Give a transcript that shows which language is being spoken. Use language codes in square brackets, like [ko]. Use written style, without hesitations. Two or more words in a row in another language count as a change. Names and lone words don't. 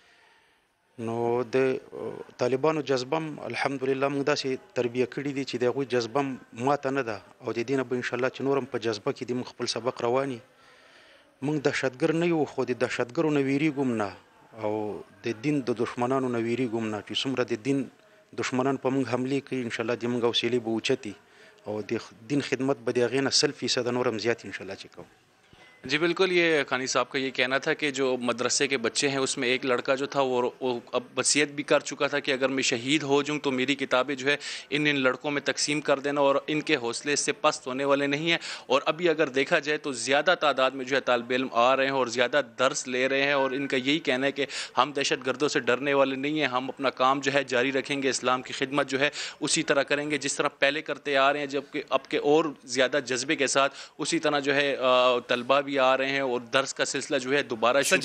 [ps] نو د طالبانو جذبه هم الحمدلله موږ داسې تربیه کړي دي چې د هغوی جذبه هم ماته نه ده، او د دې نه به انشاءالله چې نور هم په جذبه کې دي موږ خپل سبق روان یو. موږ دهشتګر نه یو، خو د دهشتګرو نه ویریږو هم نه، او د دین د دشمنانو نه ویریږو هم نه. چې څومره د دین دشمنان په موږ حملې کوي، انشاءالله د موږ حوصلې به اوچتي، او د دین خدمت به د هغې نه 100% نور هم زیات انشاءالله چې کوو. [ur] جی بالکل، یہ خانی صاحب کا یہ کہنا تھا کہ جو مدرسے کے بچے ہیں اس میں ایک لڑکا جو تھا وہ اب وصیت بھی کر چکا تھا کہ اگر میں شہید ہو جاؤں تو میری کتابیں جو ہے ان لڑکوں میں تقسیم کر دینا، اور ان کے حوصلے اس سے پست ہونے والے نہیں ہیں. اور ابھی اگر دیکھا جائے تو زیادہ تعداد میں جو ہے طالب علم آ رہے ہیں اور زیادہ درس لے رہے ہیں، اور ان کا یہی کہنا ہے کہ ہم دہشت گردوں سے ڈرنے والے نہیں ہیں، ہم اپنا کام جو ہے جاری رکھیں گے، اسلام کی خدمت جو ہے اسی طرح کریں گے جس طرح پہلے کرتے آ رہے ہیں، جبکہ اب کے اور زیادہ جذبے کے ساتھ اسی طرح جو ہے طلبہ بھی آ رہے ہیں، اور درس کا سلسلہ جو ہے دوبارہ شروع